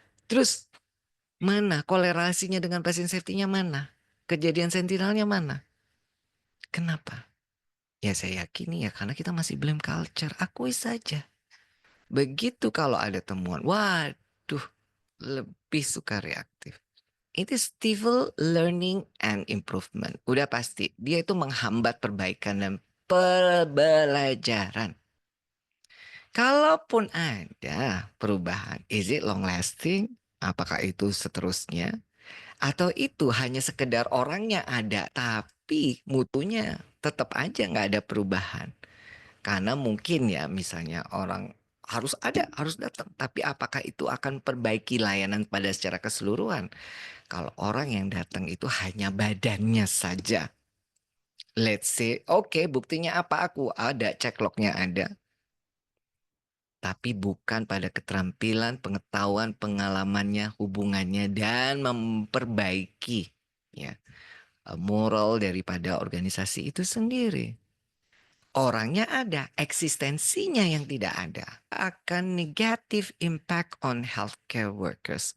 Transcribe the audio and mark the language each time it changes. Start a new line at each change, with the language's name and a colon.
Indonesian: Terus mana kolerasinya dengan pasien safety-nya mana? Kejadian sentinelnya mana? Kenapa? Ya saya yakini ya karena kita masih blame culture. Akui saja. Begitu kalau ada temuan, waduh, lebih suka reaktif. Itu
English: stifle learning and improvement.
Indonesian: Udah pasti. Dia itu menghambat perbaikan dan pembelajaran. Kalaupun ada perubahan,
English: is it long lasting?
Indonesian: Apakah itu seterusnya? Atau itu hanya sekedar orangnya ada, tapi mutunya tetap aja nggak ada perubahan. Karena mungkin ya misalnya orang harus ada, harus datang. Tapi apakah itu akan perbaiki layanan pada secara keseluruhan? Kalau orang yang datang itu hanya badannya saja.
English: Let's say,
Indonesian: oke, buktinya apa? Aku ada, cek lognya ada. Tapi bukan pada keterampilan, pengetahuan, pengalamannya, hubungannya, dan memperbaiki ya moral daripada organisasi itu sendiri. Orangnya ada, eksistensinya yang tidak ada. Akan
English: negative impact on healthcare workers.